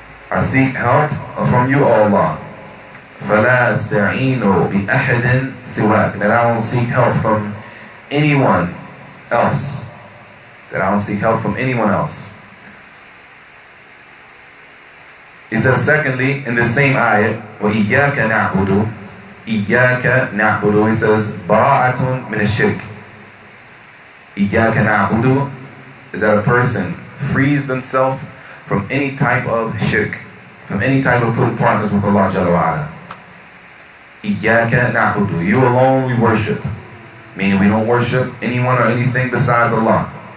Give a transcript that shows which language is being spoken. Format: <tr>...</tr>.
<en>I seek help from you, O Allah.</en> <ar>فَلَا أَسْتَعِينُ بِأَحَدٍ سِوَاكَ,</ar> <en>that I don't seek help from anyone else. That I don't seek help from anyone else. He says, secondly, in the same ayat,</en> <ar>وَإِيَّاكَ نَعْبُدُ. إِيَّاكَ نَعْبُدُ,</ar> <en>he says,</en> <ar>بَرَاءَةٌ مِنَ الشِّرْكِ. إِيَّاكَ نَعْبُدُ</ar> <en>is that a person frees themselves from any type of shirk, from any type of putting partners with Allah Jalla wa'ala.</en> <ar>إِيَّاكَ نَعْبُدُ,</ar> <en>you alone we worship, meaning we don't worship anyone or anything besides Allah.</en>